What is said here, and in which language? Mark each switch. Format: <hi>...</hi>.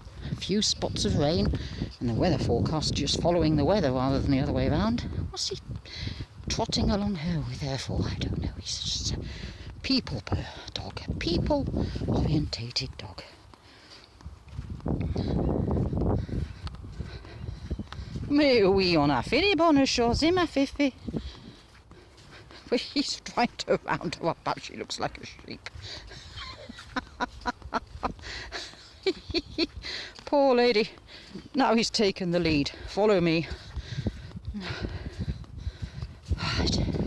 <en>A few spots of rain, and the weather forecast just following the weather rather than the other way around. What's he trotting along here with there for? I don't know. He's just a people dog. A people-orientated dog.</en> <fr>Mais oui, on a fait les bonnes choses, ma fifi.</fr> <en>But he's trying to round her up. She looks like a sheep. Poor lady. Now he's taken the lead. Follow me. Right.</en>